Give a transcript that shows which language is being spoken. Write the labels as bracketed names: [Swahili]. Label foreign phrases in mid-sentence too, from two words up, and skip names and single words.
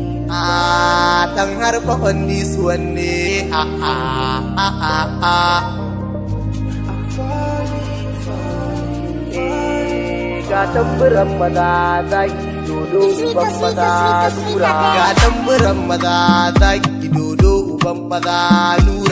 [Hausa] Ah, ɗan harba [English] on this one [Hausa] ne. Ah, ah, ah, ah, ah. Ga tamburan maza zaki dodo uban maza nura. Ga tamburan maza zaki dodo uban maza nura.